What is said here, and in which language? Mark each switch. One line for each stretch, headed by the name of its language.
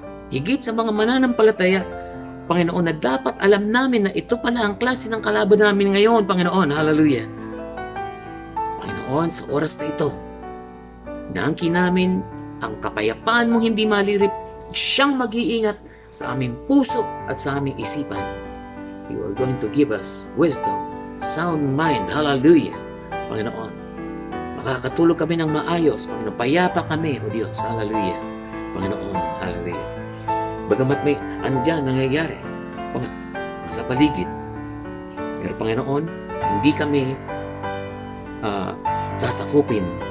Filipino: Higit sa mga mananampalataya, Panginoon, na dapat alam namin na ito pala ang klase ng kalaban namin ngayon, Panginoon. Hallelujah. Panginoon, sa oras na ito, naangkin namin ang kapayapaan mong hindi malirip, siyang mag-iingat sa aming puso at sa aming isipan.
English: You are going to give us wisdom, sound mind. Hallelujah.
Filipino: Panginoon, makakatulog kami ng maayos. Panginoon, payapa kami, O Diyos. Hallelujah. Panginoon, hallelujah. Bagamat may andyan nangyayari sa paligid, pero Panginoon, hindi kami sasakupin.